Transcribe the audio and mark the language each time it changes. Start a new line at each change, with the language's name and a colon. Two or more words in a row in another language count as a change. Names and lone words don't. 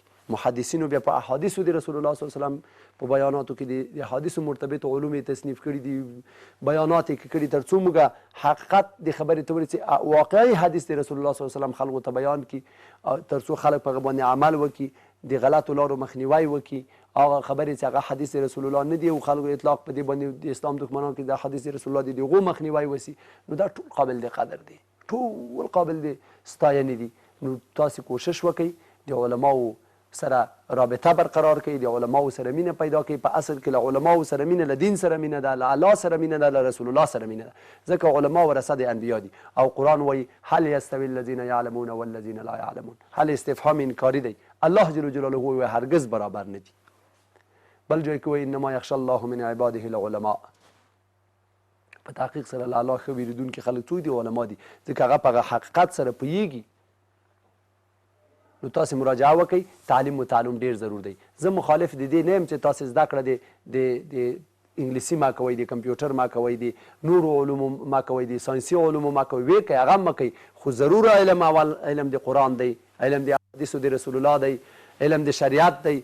Pashto: محدثینو بیا په احادیثو د رسول الله
Arabic: صلی الله علیه وسلم
Pashto: په بیاناتو کې د احادیثو مرتبط علوم یې تصنیف کړي دي، بیانات یې کړي، تر څو موږ حقیقت د خبرې ته ورسې واقعي حدیث د رسول الله
Arabic: صلی الله علیه وسلم
Pashto: خلکو ته بیان کړي، تر څو خلک په هغه باندې عمل وکړي، د غلطو لارو مخنیوی وکړي، هغه خبرې چې هغه حدیث رسول الله نه دی او خلکو اطلاق په دې باندې د اسلام دښمنان کې د حدیث رسول الله دی د هغو مخنیوی وسي، نو دا ټول قابل د قدر دی، ټول قابل د ستاینې دي. نو تاسې کوشش وکئ د علماو سره رابطه برقرار کړئ، د علماو سره مینه پیدا کړئ. په اصل کې له علماو سره مینه له دین سره مینه ده، له الله سره مینه ده، له رسول الله سره مینه ده، ځکه علما ورثه د انبیا دي. او قرآن وایي
Arabic: هل یستوی الذین یعلمون والذین لا یعلمون،
Pashto: هل استفهام انکاري دی، الله جل جلاله وایي هرگز برابر نه دي. بل جای کې وایي
Arabic: انما یخشى الله من عباده العلماء،
Pashto: په تحقیق سره له الله ښه ویرېدونکي خلک څوک دي؟ علما دي، ځکه هغه په هغه حقیقت سره پوهېږي. نو تاسې مراجعه وکئ. تعلیم و تعلم ډېر ضرور دی. زه مخالف د دې نه یم چې تاسې زده کړه د انګلیسي ما کوئ، د کمپیوټر ما کوئ، د نورو علومو ما کوئ، د ساینسي علومو ما کوئ، ویې کوئ، هغه هم مه کوئ، خو ضرور علم اول علم د قرآن دی، علم د احادیثو د رسول الله دی، علم د شریعت دی.